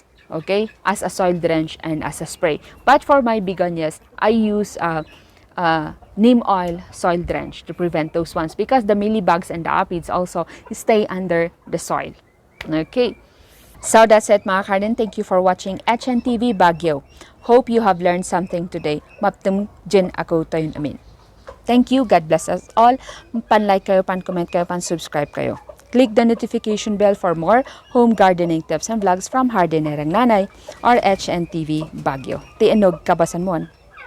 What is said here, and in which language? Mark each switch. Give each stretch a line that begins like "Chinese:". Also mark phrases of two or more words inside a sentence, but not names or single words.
English: Okay, as a soil drench and as a spray. But for my begonias, I use neem oil soil drench to prevent those ones because the mealybugs and the aphids also stay under the soil. Okay, so that's it mga garden. Thank you for watching HNTV Baguio. Hope you have learned something today. Maptum Jin ako tayo amin. Thank you. God bless us all.
Iloko: Pan-like kayo, pan-comment kayo, pan-subscribe kayo.
English: Click the notification bell for more home gardening tips and vlogs from Hardinerang Nanay or HNTV Baguio. Tiinog kabasan mo.